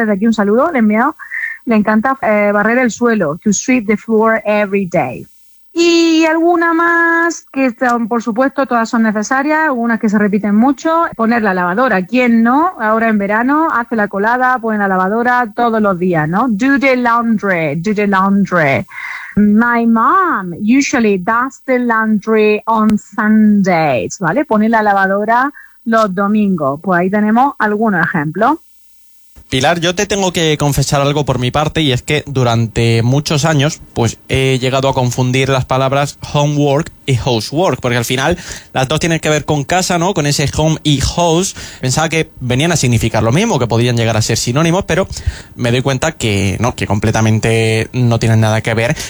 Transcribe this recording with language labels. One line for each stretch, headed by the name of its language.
Spanish: Desde aquí un saludo, le envío. Le encanta barrer el suelo.
English: To sweep the floor every day.
Spanish: Y alguna más que son, por supuesto, todas son necesarias. Algunas que se repiten mucho. Poner la lavadora. ¿Quién no? Ahora en verano hace la colada, pone la lavadora todos los días, ¿no?
English: Do the laundry. My mom usually does the laundry on Sundays, ¿vale?
Spanish: Pone la lavadora los domingos. Pues ahí tenemos algunos ejemplos. Pilar, yo te tengo que confesar algo por mi parte, y es que durante muchos años pues he llegado a confundir las palabras homework y housework, porque al final las dos tienen que ver con casa, ¿no? Con ese home y house. Pensaba que venían a significar lo mismo, que podían llegar a ser sinónimos, pero me doy cuenta que no, que completamente no tienen nada que ver.